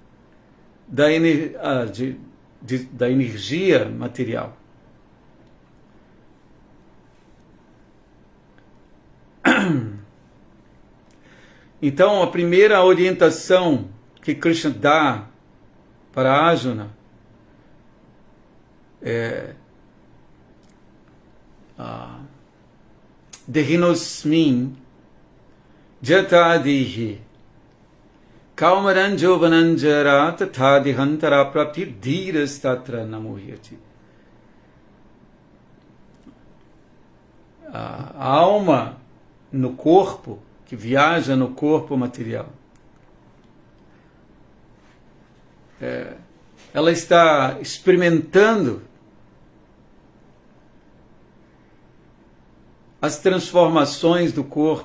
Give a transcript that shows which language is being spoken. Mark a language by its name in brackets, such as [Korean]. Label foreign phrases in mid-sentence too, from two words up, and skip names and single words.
[Portuguese] Da energia material. Então, a primeira orientação que Krishna dá para Arjuna [Sanskrit] देहिनोस्मिन् जतादिहि कौमारन् जोवनन्जरा तथादिहान्तर प्राप्ति धीरस् तत्र नमुह्यति. [Portuguese] A alma no corpo, que viaja no corpo material, ela está experimentando as transformações do corpo.